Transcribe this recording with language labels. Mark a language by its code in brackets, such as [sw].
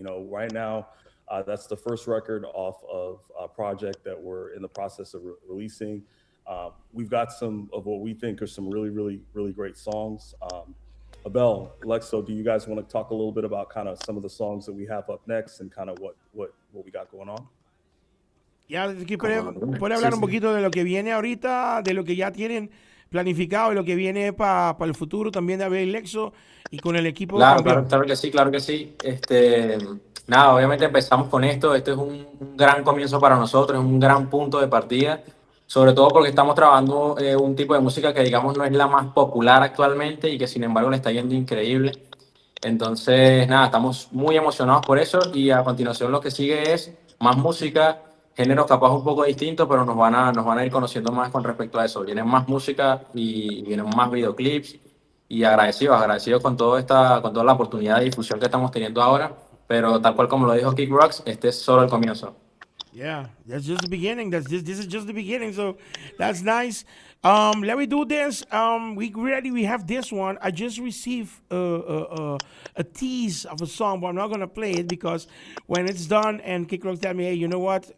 [en] Right now, that's the first record off of a project that we're in the process of releasing. We've got some of what we think are some really, really, really great songs. Abel, Lexo, do you guys want to talk a little bit about kind of some of the songs that we have up next and kind of what we got going on? [es] Ya, aquí puede Sí, hablar un poquito de lo que viene ahorita, de lo que ya tienen planificado y lo que viene para el futuro también de ABEL Lexo y con el equipo Claro, claro, campeón. claro que sí, claro que sí. Nada, obviamente empezamos con esto. Esto es un gran comienzo para nosotros, es un gran punto de partida, sobre todo porque estamos trabajando un tipo de música que digamos no es la más popular actualmente y que sin embargo le está yendo increíble. Entonces, nada, estamos muy emocionados por eso y a continuación lo que sigue es más música, géneros capaz un poco distintos, pero nos van a ir conociendo más con respecto a eso. Vienen más música y vienen más videoclips y agradecidos con toda la oportunidad de difusión que estamos teniendo ahora, pero tal cual como lo dijo KICKRAUX, este es solo el comienzo. [en] Yeah, that's just the beginning. This is just the beginning. So that's nice. Let me do this. We have this one. I just received a tease of a song, but I'm not gonna play it because when it's done and KickRock tell me, hey, you know what?